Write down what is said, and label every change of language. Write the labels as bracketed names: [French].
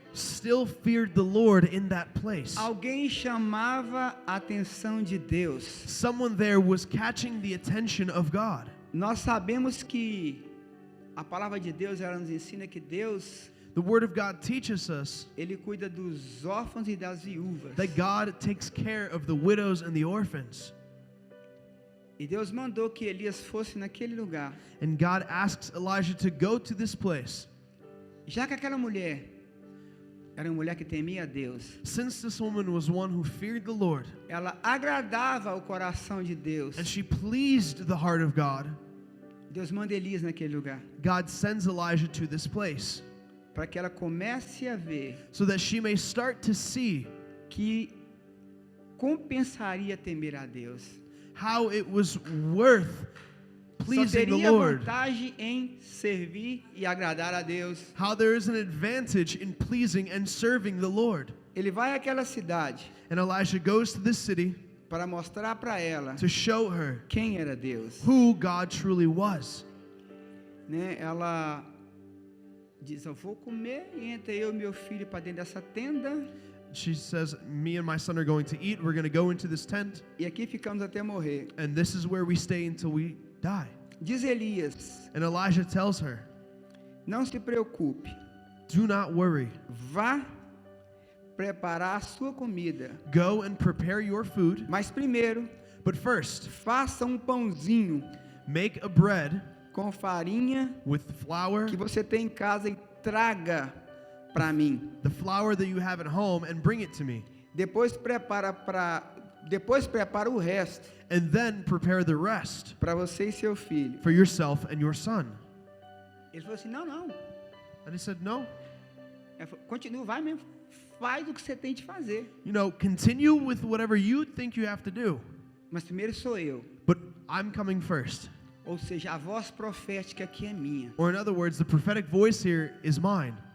[English] still feared the Lord in that place. [Portuguese] Alguém chamava a atenção de Deus. [English] Someone there was catching the attention of God. [Portuguese] Nós sabemos que a palavra de Deus, ela nos ensina que Deus, [English] The Word of God teaches us [Portuguese] Ele cuida dos órfãos e das viúvas. [English] that God takes care of the widows and the orphans. [Portuguese] E Deus mandou que Elias fosse naquele lugar. [English] And God asks Elijah to go to this place. [Portuguese] Já que aquela mulher era uma mulher que temia a Deus, [English] Since this woman was one who feared the Lord, [Portuguese] ela agradava o coração de Deus. [English] and she pleased the heart of God, [Portuguese] Deus manda Elias naquele lugar, [English] God sends Elijah to this place [Portuguese] para que ela comece a ver [English] so that she may start to see [Portuguese] que compensaria temer a Deus. [English] how it was worth [Portuguese] Só [English] pleasing the [Portuguese] teria [English] Lord, [Portuguese] vantagem em servir e agradar a Deus. [English] how there is an advantage in pleasing and serving the Lord. [Portuguese] Ele vai àquela cidade [English] And Elijah goes to this city [Portuguese] para mostrar para ela [English] to show her [Portuguese] quem era Deus. [English] who God truly was. [Portuguese] Né? Ela diz: eu vou comer, e entra eu e meu filho para dentro dessa tenda, [English] She says, me and my son are going to eat. We're going to go into this tent, [Portuguese] e aqui ficamos até morrer. [English] and this is where we stay until we die. [Portuguese] Diz Elias: [English] And Elijah tells her, [Portuguese] não se preocupe, [English] do not worry. [Portuguese] vá preparar a sua comida, [English] Go and prepare your food. [Portuguese] mas primeiro [English] But first, [Portuguese] faça um pãozinho [English] make a bread [Portuguese] com farinha [English] with flour, [Portuguese] que você tem em casa, e traga para mim. [English] the flour that you have at home, and bring it to me. [Portuguese] Depois prepara para Depois prepara o resto [English] and then prepare the rest [Portuguese] para você e seu filho. [English] for yourself and your son. [Portuguese] Ele falou assim, não. [English] And he said, no. [Portuguese] Ele falou, continua, vai mesmo. Faz o que você tem de fazer. [English] You know, continue with whatever you think you have to do. [Portuguese] Mas primeiro sou eu. [English] But I'm coming first. [Portuguese] Ou seja, a voz profética aqui é minha. [English] Or in other words, the prophetic voice here is mine.